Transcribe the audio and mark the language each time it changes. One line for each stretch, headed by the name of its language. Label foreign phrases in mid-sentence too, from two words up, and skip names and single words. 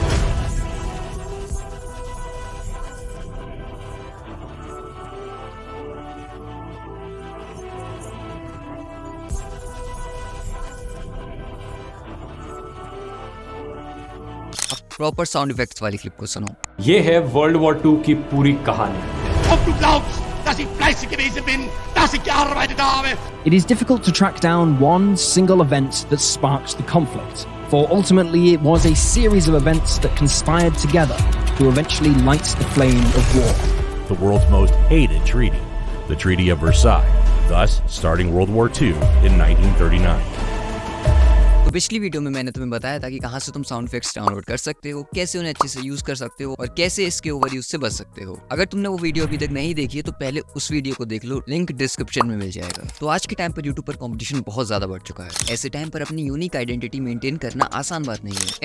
English: proper sound effects
Hindi: वाली क्लिप को सुनो। ये है
English: world war
Hindi: 2 की पूरी कहानी।
German: Ob du glaubst, dass ich fleißig gewesen bin, dass ich gearbeitet habe.
English: It is difficult to track down one single event that sparked the conflict, for ultimately it was a series of events that conspired together to eventually light the flame of war. The world's most hated treaty, the Treaty of Versailles, thus starting World War II in 1939.
Hindi: तो पिछली वीडियो में मैंने तुम्हें बताया था कि कहाँ से तुम
English: sound effects
Hindi: डाउनलोड कर सकते हो, कैसे उन्हें अच्छे से यूज कर सकते हो और कैसे इसके
English: over use
Hindi: से बच सकते हो। अगर तुमने वो वीडियो अभी तक नहीं देखी है तो पहले उस वीडियो को देख लो,
English: link description
Hindi: में मिल जाएगा। तो आज के टाइम पर यूट्यूब पर कंपटीशन बहुत ज्यादा बढ़ चुका है। ऐसे टाइम पर अपनी
English: unique identity maintain
Hindi: करना आसान बात नहीं है।